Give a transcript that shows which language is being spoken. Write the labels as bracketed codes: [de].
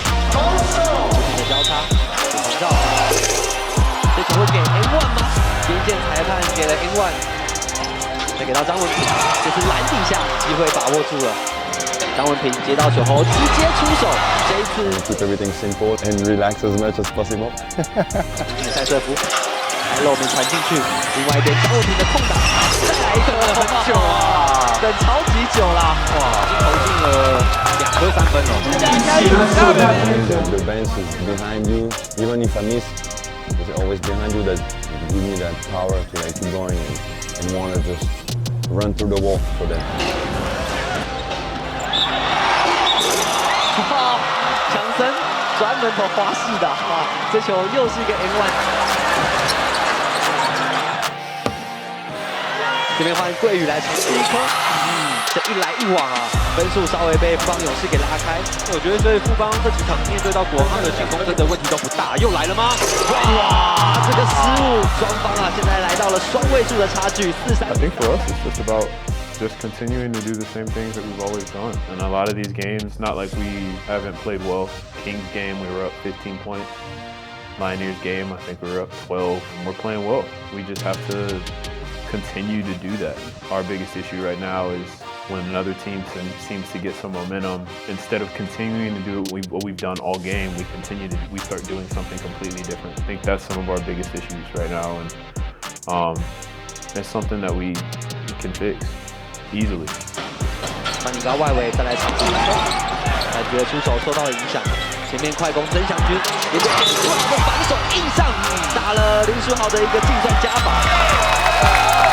[zh] 不停的交叉，林兆，这球会给 N1 吗？边线裁判给了 N1， 再给到张文平，这是篮底下机会把握住了。张文平接到球后直接出手，这一次 [en] Keep everything simple and relax as much as possible. [zh] 塞瑟夫还露面传进去，另外一边张文平的空档，再来一个，很久啊，等超级久啦，哇，已经投进了2颗3分了。 [en] The bench is behind you, even if I miss, it's always behind you that give me that power to like keep going and want to just run through the wall for them. [zh] 强森专门投花式的，哇，这球又是一个 N1。这边换桂宇来尝试一颗，这一来一往啊，分数稍微被富邦勇士给拉开。我觉得所以富邦这几场面对到国王的进攻真的问题都不大，又来了吗？哇，这个失误，双方啊现在来到了双位数的差距，4-3。 [en] I think for us it's just about just continuing to do the same things that we've always done. And a lot of these games, not like we haven't played well. Kings game, we were up 15 points. Pioneers game, I think we were up 12. And we're playing well. We just have to continue to do that. Our biggest issue right now is when another team seems to get some momentum, instead of continuing to do what we've done all game, we start doing something completely different. I think that's some of our biggest issues right now, and it's something that we can fix easily. [zh] 范尼高外围再来尝试，感觉出手受到了影响。前面快攻曾祥军，也被林书豪的防守硬上，打了林书豪的一个净算加罚。